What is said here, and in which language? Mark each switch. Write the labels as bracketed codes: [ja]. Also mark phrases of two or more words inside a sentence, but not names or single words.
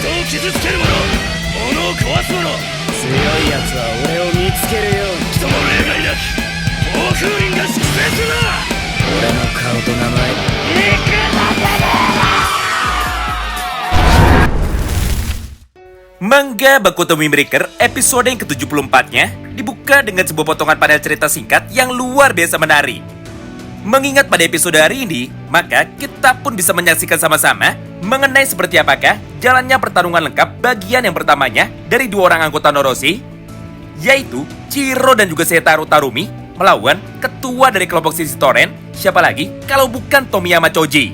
[ja] 傷つける者、物を壊す者、強いやつは俺を見つけるように。人も例外なく暴風林が粛清するな。俺の顔と名前 [id] Manga Baku Tommy Breaker episode yang ke-74-nya dibuka dengan sebuah potongan panel cerita singkat yang luar biasa menarik. Mengingat pada episode hari ini, maka kita pun bisa menyaksikan sama-sama mengenai seperti apakah jalannya pertarungan lengkap bagian yang pertamanya dari dua orang anggota Noroshi, yaitu Chihiro dan juga Seitaro Tarumi melawan ketua dari kelompok sisi Toren, siapa lagi kalau bukan Tomiyama Choji.